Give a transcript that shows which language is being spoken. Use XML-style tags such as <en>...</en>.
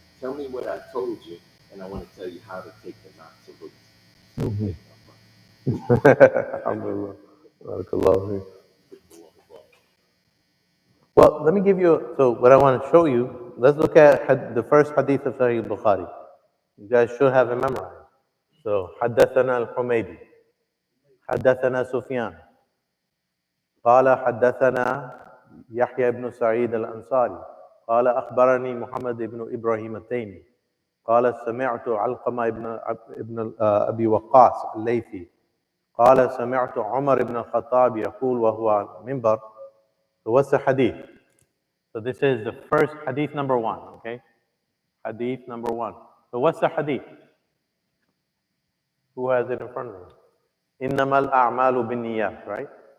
<en>Tell me what I told you, and I want to tell you how to take the knots loose. So take my money.</en> <ar>Alhamdulillah. Barakallahu.</ar> <en>Well, let me give you, so what I want to show you, let's look at the first hadith of Sahih al-Bukhari. You guys should have it memorized. So,</en> <ar>حدثنا الحميدي حدثنا سفيان قال حدثنا يحيى بن سعيد الأنصاري قال أخبرني محمد بن إبراهيم التيمي قال سمعت علقمة ابن أبي وقاص الليثي قال سمعت عمر بن الخطاب يقول وهو منبر.</ar> <en>So what's the hadith? So this is the first hadith number one, okay? Hadith number one. So what's the hadith? Who has it in front of them?</en> <ar>إنما الأعمال بالنيات,</ar> <en>right?</en>